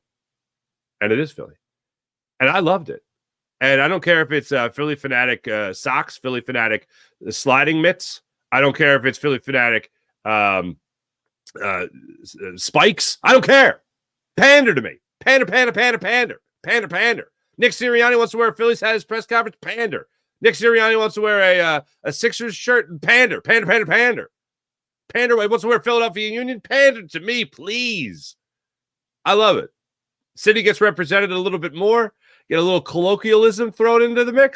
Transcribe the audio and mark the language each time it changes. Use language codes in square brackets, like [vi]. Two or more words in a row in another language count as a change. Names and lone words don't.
[en] And it is Philly. And I loved it. And I don't care if it's Philly Fanatic socks, Philly Fanatic sliding mitts. I don't care if it's Philly Fanatic spikes. I don't care. Pander to me. Pander, pander, pander, pander. Pander, pander. Nick Sirianni wants to wear a Phillies hat at his press conference. Pander. Nick Sirianni wants to wear a Sixers shirt. Pander, pander, pander, pander. Pander wants to wear Philadelphia Union. Pander to me, please. I love it. City gets represented a little bit more. Get a little colloquialism thrown into the mix.